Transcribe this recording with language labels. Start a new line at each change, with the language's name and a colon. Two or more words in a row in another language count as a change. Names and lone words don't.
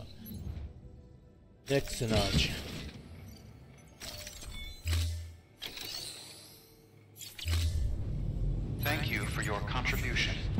Serbian: Nek se nađe.
English: Thank you for your contribution.